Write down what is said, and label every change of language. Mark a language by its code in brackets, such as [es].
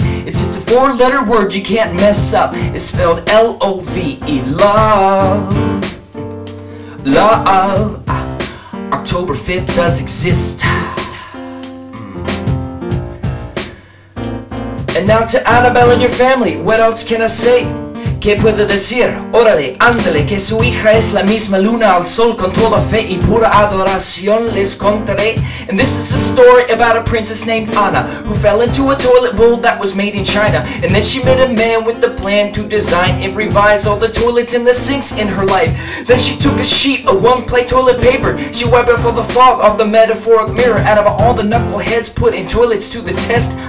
[en] It's just a four-letter word you can't mess up. It's spelled L-O-V-E, love. Love. October 5th does exist. And now to Annabelle and your family, what else can I say? [es] ¿Qué puedo decir? Órale, ándale, que su hija es la misma luna al sol, con toda fe y pura adoración les contaré. [en] And this is a story about a princess named Anna, who fell into a toilet bowl that was made in China. And then she met a man with the plan to design and revise all the toilets and the sinks in her life. Then she took a sheet of one-ply toilet paper. She wiped off all the fog of the metaphoric mirror out of all the knuckleheads put in toilets to the test.